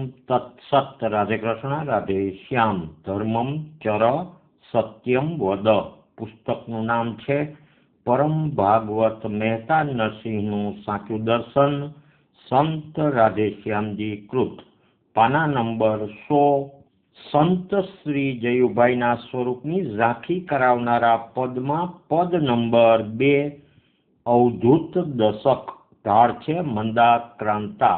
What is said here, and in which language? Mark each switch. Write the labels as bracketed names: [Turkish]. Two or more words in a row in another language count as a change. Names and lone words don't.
[Sanskrit] तत्सत। राधे कृष्ण, राधे श्याम। धर्मम चर सत्यम वद। [Gujarati] पुस्तकનું નામ છે પરમ ભાગવત મહેતા નરસિંહનું સાચું દર્શન, સંત રાધેશ્યામજી કૃત, પાના નંબર 100। સંત શ્રી જયુભાઈના સ્વરૂપની ઝાંખી કરાવનારા પદમાં પદ નંબર 2, અવધૂત દશક, ઢાળ છે મંદાક્રાંતા।